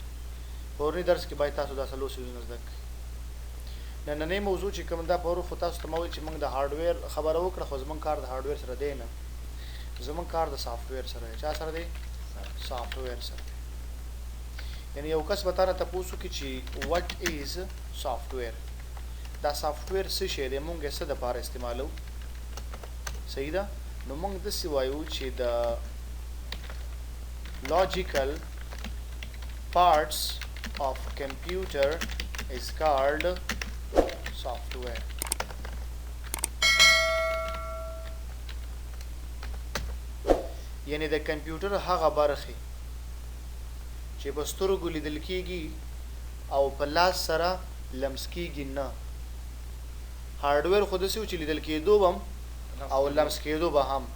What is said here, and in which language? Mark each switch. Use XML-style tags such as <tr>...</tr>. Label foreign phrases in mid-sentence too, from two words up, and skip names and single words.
<ps>پرونی درس کې باید تاسو دا څلور څیزونه زده کړئ. نننۍ موضوع چې کوم دا پرون خو تاسو ته ما ویل چې موږ د هارډویر خبره وکړه، خو زموږ کار د هارډویر سره دی نه، زموږ کار د سافټویر سره دی. چا سره دی؟ سافټویر سره. یعنی یو کس به تا نه تپوس وکړي چې</ps> <en>what is software,</en> <ps>دا سافټویر څه شی دی، موږ یې څه دپاره استعمالوو؟ صحیح ده؟ نو موږ داسې وایو چې د</ps> <en>logical parts of computer is called software.</en> <ps>یعنی د کمپیوټر هغه برخې چې په سترګو لیدل کېږي او په لاس سره لمس کېږي نه. هارډویر خو داسې و چې لیدل کېدو به هم او لمس کېدو به هم.</ps>